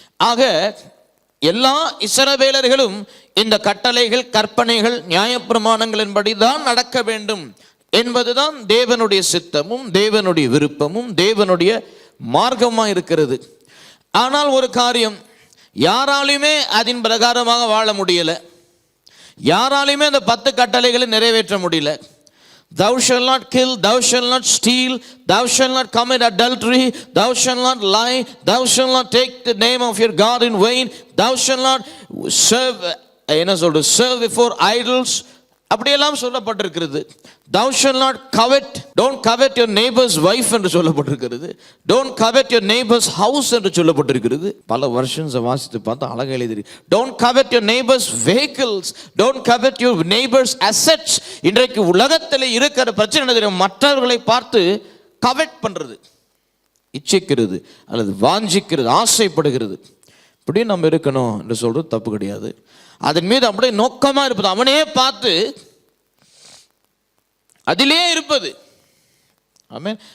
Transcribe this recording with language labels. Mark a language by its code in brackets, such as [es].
[ta] ஆக எல்லா இஸ்ரவேலர்களும் இந்த கட்டளைகள், கற்பனைகள், நியாயப்பிரமாணங்களின்படி தான் நடக்க வேண்டும் என்பதுதான் தேவனுடைய சித்தமும் தேவனுடைய விருப்பமும் தேவனுடைய மார்க்கமாக இருக்கிறது. ஆனால் ஒரு காரியம், யாராலையுமே அதன் பிரகாரமாக வாழ முடியல. யாராலையுமே அந்த 10 கட்டளைகளை நிறைவேற்ற முடியல. [en] Thou shall not kill, thou shall not steal, thou shall not commit adultery, thou shall not lie, thou shall not take the name of your God in vain, thou shall not serve before idols. [ta] அப்படியெல்லாம் சொல்லப்பட்டிருக்கிறது. [en] Thou shall not covet, don't covet your neighbor's wife [ta] என்று சொல்லப்பட்டிருக்கிறது. [en] Don't covet your neighbor's house [ta] என்று சொல்லப்பட்டிருக்கிறது. பல வருஷன்ஸை வாசித்து பார்த்தா அழகாக எழுதி, [en] don't covet your neighbor's vehicles, don't covet your neighbor's assets. [ta] இன்றைக்கு உலகத்தில் இருக்கிற பிரச்சனை தெரியும், மற்றவர்களை பார்த்து கவெட் பண்றது, இச்சிக்கிறது அல்லது வாஞ்சிக்கிறது, ஆசைப்படுகிறது. இப்படி நம்ம இருக்கணும் என்று சொல்றது தப்பு கிடையாது. அதன் மீது அப்படியே நோக்கமா இருப்பது, அவனே பார்த்து அதிலே இருப்பது. ஆமென்.